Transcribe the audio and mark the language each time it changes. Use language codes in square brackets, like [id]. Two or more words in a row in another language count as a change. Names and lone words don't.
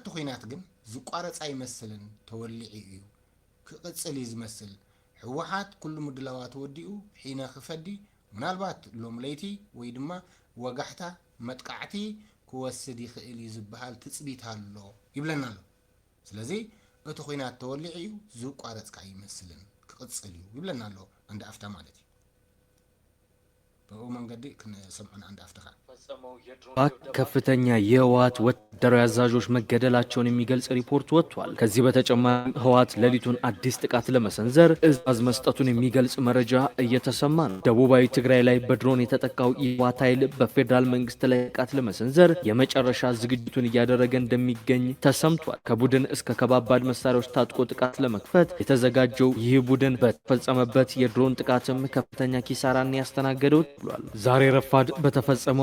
[ti] ኩናት ግን ዝቋረፃ ይመስልን ተወሊዒ እዩ ክቅፅል ዝመስል ሕወሓት ኩሉ ምድላዋት ወዲኡ ሒነ ክፈዲ ምናልባት ሎም ለይቲ ወይ ድማ ወጋሕታ መጥቃዕቲ ክወስድ ይኽእል ዝበሃል ትጽቢት ኣሎ ይብለና ኣሎ ስለዚ እቲ ኩናት ተወሊዒ እዩ ዝቋረፅካ ይመስልን ክቅፅል እዩ ይብለና ኣሎ [am] አንድ አፍታ [ti] ማለት እዩ በኡ መንገዲ ክንሰምዖን [am] አንድ አፍታ ከፍተኛ የህወሓት ወታደራዊ አዛዦች መገደላቸውን የሚገልጽ ሪፖርት ወጥቷል። ከዚህ በተጨማሪ ህወሓት ሌሊቱን አዲስ ጥቃት ለመሰንዘር እዛዝ መስጠቱን የሚገልጽ መረጃ እየተሰማ ነው። ደቡባዊ ትግራይ ላይ በድሮን የተጠቃው የህወሓት ኃይል በፌደራል መንግስት ላይ ጥቃት ለመሰንዘር የመጨረሻ ዝግጅቱን እያደረገ እንደሚገኝ ተሰምቷል። ከቡድን እስከ ከባባድ መሳሪያዎች ታጥቆ ጥቃት ለመክፈት የተዘጋጀው ይህ ቡድን በተፈጸመበት የድሮን ጥቃትም ከፍተኛ ኪሳራን ያስተናገደው ብሏል። ዛሬ ረፋድ በተፈጸመው